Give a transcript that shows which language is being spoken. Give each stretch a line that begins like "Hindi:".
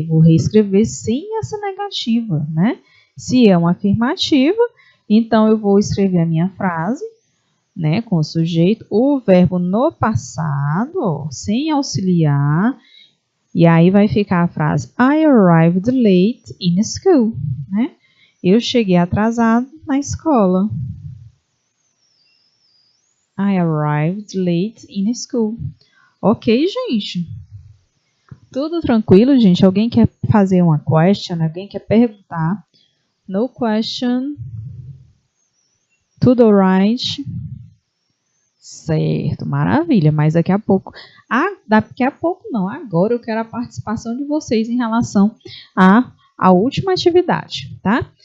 Portuguese: Eu vou reescrever sem essa negativa, né? Se é uma afirmativa, então eu vou escrever a minha frase, né, com o sujeito, o verbo no passado, ó, sem auxiliar, e aí vai ficar a frase
English: I arrived late in school,
Portuguese: né? Eu cheguei atrasado na escola.
English: I arrived late in school.
Portuguese: Ok, gente? Tudo tranquilo, gente? Alguém quer fazer uma question? Alguém quer perguntar?
English: No question.
Portuguese: Tudo alright? Certo, maravilha. Mas daqui a pouco, daqui a pouco não, agora eu quero a participação de vocês em relação à última atividade, tá?